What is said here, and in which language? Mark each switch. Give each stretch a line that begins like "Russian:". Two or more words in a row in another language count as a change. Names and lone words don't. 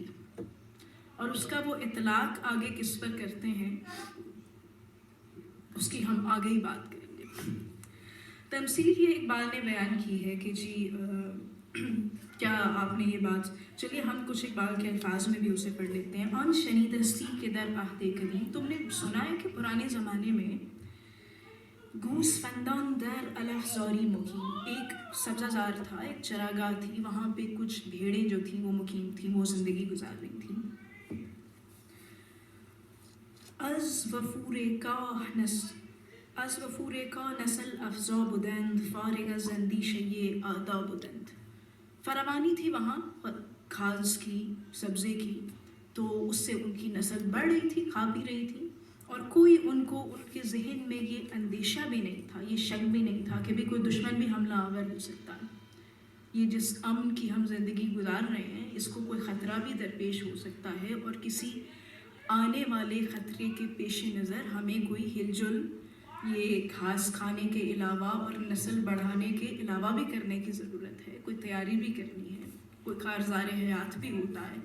Urdu: اور اس کا وہ اطلاق آگے کس پر کرتے ہیں اس کی ہم آگے ہی بات کریں گے. تمثیل یہ اقبال نے بیان کی ہے کہ جی کیا آپ نے یہ بات، چلیے ہم کچھ اقبال کے الفاظ میں بھی اسے پڑھ لیتے ہیں.
Persian: آن شنیدستی کے در عہد قدیم،
Urdu: تم نے سنا ہے کہ پرانے زمانے میں
Persian: گوسفندان در علف زاری مقیم،
Urdu: ایک سبزہ زار تھا، ایک چراگاہ تھی، وہاں پہ کچھ بھیڑیں جو تھیں وہ مقیم تھیں، وہ زندگی گزار رہی تھیں.
Persian: از وفور کا نسل افزا بودند، فارغ از اندیشۀ اعدا بودند.
Urdu: فراوانی تھی وہاں گھاس کی، سبزے کی، تو اس سے ان کی نسل بڑھ رہی تھی، کھا پی رہی تھی اور کوئی ان کو ان کے ذہن میں یہ اندیشہ بھی نہیں تھا، یہ شک بھی نہیں تھا کہ بھی کوئی دشمن بھی حملہ آور ہو سکتا ہے. یہ جس امن کی ہم زندگی گزار رہے ہیں، اس کو کوئی خطرہ بھی درپیش ہو سکتا ہے، اور کسی آنے والے خطرے کے پیش نظر ہمیں کوئی ہل جل یہ گھاس کھانے کے علاوہ اور نسل بڑھانے کے علاوہ بھی کرنے کی ضرورت ہے، کوئی تیاری بھی کرنی ہے، کوئی کارزار حیات بھی ہوتا ہے.